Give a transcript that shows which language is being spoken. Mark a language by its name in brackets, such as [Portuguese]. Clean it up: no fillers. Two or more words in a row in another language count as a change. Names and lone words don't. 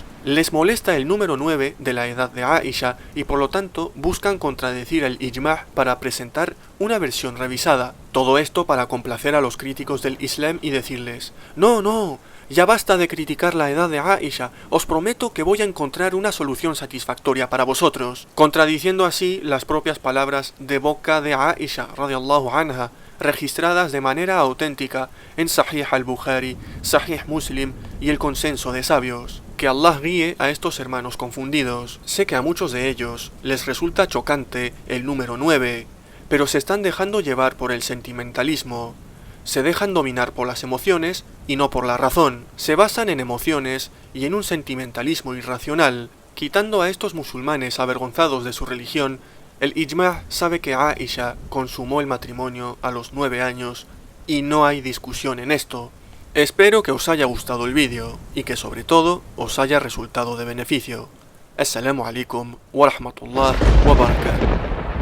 [Spanish] Les molesta el número 9 de la edad de Aisha y por lo tanto buscan contradecir el ijma' para presentar una versión revisada. Todo esto para complacer a los críticos del Islam y decirles: no, ya basta de criticar la edad de Aisha, os prometo que voy a encontrar una solución satisfactoria para vosotros, contradiciendo así las propias palabras de boca de Aisha [Arabic] رضي الله عنها, [Spanish] registradas de manera auténtica en Sahih al-Bukhari, Sahih Muslim y el consenso de sabios. Que Allah guíe a estos hermanos confundidos. Sé que a muchos de ellos les resulta chocante el número 9, pero se están dejando llevar por el sentimentalismo. Se dejan dominar por las emociones y no por la razón. Se basan en emociones y en un sentimentalismo irracional. Quitando a estos musulmanes avergonzados de su religión, el Ijma' sabe que Aisha consumó el matrimonio a los 9 años y no hay discusión en esto. Espero que os haya gustado el vídeo y que sobre todo os haya resultado de beneficio. [Arabic] السلام عليكم ورحمة الله وبركاته.